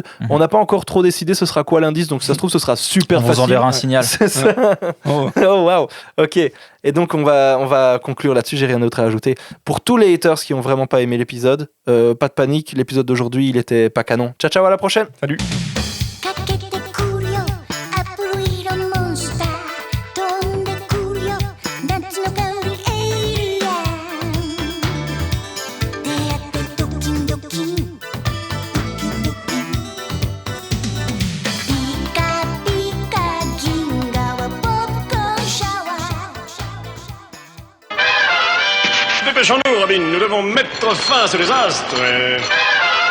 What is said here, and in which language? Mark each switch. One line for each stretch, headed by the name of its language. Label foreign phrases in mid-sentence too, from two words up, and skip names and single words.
French: On n'a pas encore trop décidé ce sera quoi l'indice, donc si ça se trouve ce sera super On facile. vous enverra un signal. C'est ça. Oh. Oh waouh. Ok. Et donc on va conclure là-dessus. J'ai rien d'autre à ajouter. Pour tous les haters qui ont vraiment pas aimé l'épisode, pas de panique. L'épisode d'aujourd'hui, il était pas canon.
Italian: Ciao ciao,
French: à la prochaine. Salut.
Japanese: かけてくるよアップル色モンスター飛んでくるよ夏の香りエイリアン出会ってドキンドキンドキンドキンピカピカ銀河はポップコーンシャワー
French: Dépêchons-nous, Robin, nous devons mettre fin à ce désastre.